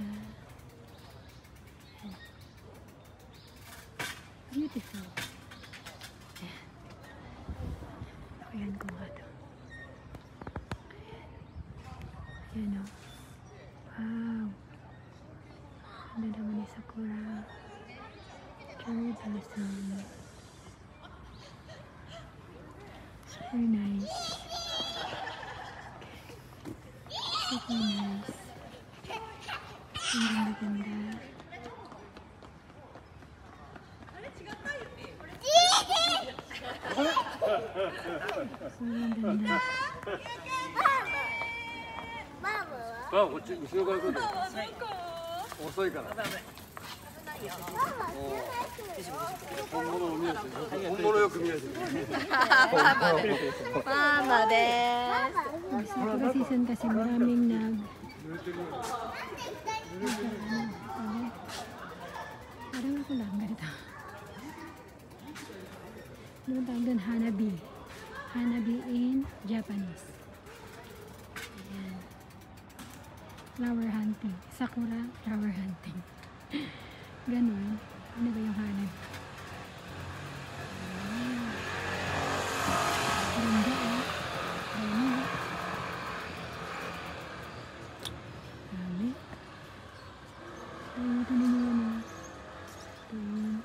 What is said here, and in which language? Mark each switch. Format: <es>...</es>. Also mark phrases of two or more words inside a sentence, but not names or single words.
<tl>Ayan. Beautiful. Ayan. Ayan ko nga ito. Ayan o. Wow. Ang ganda naman ni Sakura.</tl> <en>Cherry blossom. Super nice. Super nice.</en> <tl>Ang ganda-ganda. Sobrang ganda.</tl> <ja>あ、こっち後ろから来るんだよ。遅いから。本物を見えてる。本物よく見えてる。ママで</ja> <tl>Sakura season kasi maraming parang ako lang ganito. Ano tawag doon? Hanabi.</tl> <en>Hanabi in Japanese. Ayan. Flower hunting. Sakura flower hunting.</en> <tl>Ganon. Ano ba yung hanabi? Ganda eh. Dami. Dami. Ay, ito na nyo na. Ito.</tl>